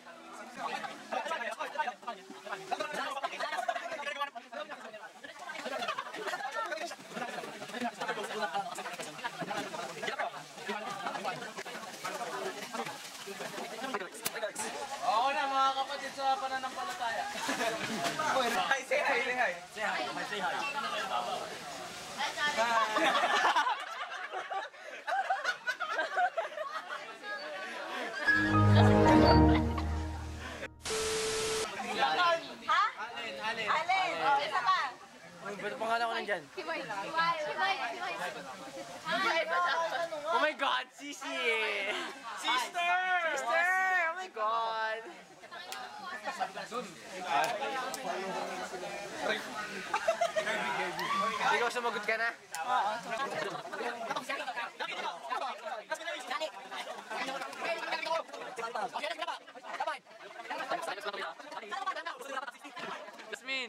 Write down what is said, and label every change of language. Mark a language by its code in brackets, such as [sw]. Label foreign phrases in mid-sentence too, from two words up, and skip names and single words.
[tl] Oo na mga kapatid sa pananampalataya. [en] Hi, say hi, say hi. Say hi, say hi. [tl] Alin! [en] Oh, [tl] isa pa! Ba't pangalan ko nandyan? Himay. [en] Oh my God, Sisi! Sister! Sister! Oh my God! [tl] Ikaw sumagot ka na? Oo. Jasmine!